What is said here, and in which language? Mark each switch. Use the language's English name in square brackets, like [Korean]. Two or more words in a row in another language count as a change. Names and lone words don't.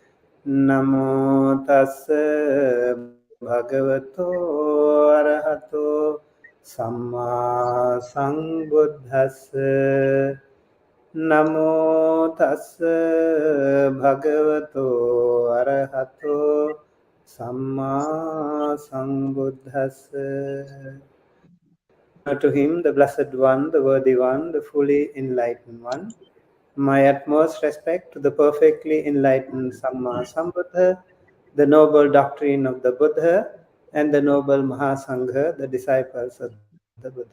[Pali] Namo tassa bhagavato arahato samma sambuddhassa. Namo tassa bhagavato arahato Samma Sambuddhassa. [English] To him, the Blessed One, the Worthy One, the fully enlightened One. My utmost respect to the perfectly enlightened [Pali] Samma Sambuddha, [English] the noble doctrine of the Buddha, and the noble Mahasangha, the disciples of the Buddha.